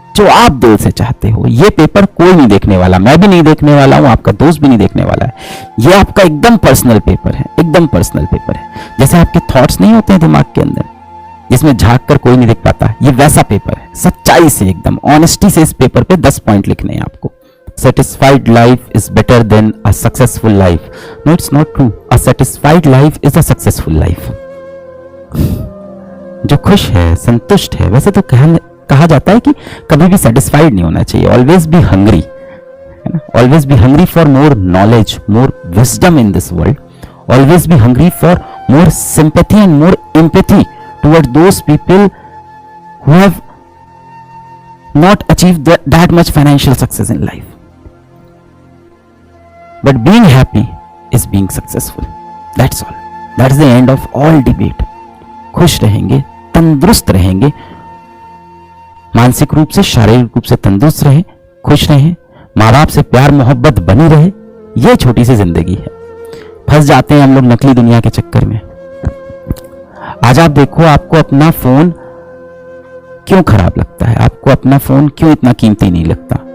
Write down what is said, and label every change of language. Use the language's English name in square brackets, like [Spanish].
[Hindi] जो आप दिल से चाहते हो। ये पेपर कोई नहीं देखने वाला, मैं भी नहीं देखने वाला हूं, आपका दोस्त भी नहीं देखने वाला है। ये आपका एकदम पर्सनल पेपर है, एकदम पर्सनल पेपर है। जैसे आपके थॉट्स नहीं होते हैं दिमाग के अंदर, जिसमें झांक कर कोई नहीं देख पाता, ये वैसा पेपर है। सच्चाई से, एकदम ऑनेस्टी से इस पेपर पे 10 पॉइंट लिखने हैं आपको। [English] Satisfied life is better than a successful life. No, it's not true. A satisfied life is a successful life. [Hindi] जो खुश है, संतुष्ट है, वैसे तो कहा जाता है कि कभी भी सेटिस्फाइड नहीं होना चाहिए, [English] always be hungry, [Hindi] है ना? [English] Always be hungry for more knowledge, more wisdom in this world, always be hungry for more sympathy and more empathy toward those people who have not achieved that much financial success in life. But being happy is being successful. That's all. That's the end of all debate. [Hindi] खुश रहेंगे, तंदुरुस्त रहेंगे, मानसिक रूप से, शारीरिक रूप से तंदुरुस्त रहें, खुश रहें, माँ बाप से प्यार मोहब्बत बनी रहे। ये छोटी सी जिंदगी है। फंस जाते हैं हम लोग नकली दुनिया के चक्कर में। आज आप देखो, आपको अपना फोन क्यों खराब लगता है, आपको अपना फोन क्यों इतना कीमती नहीं लगता?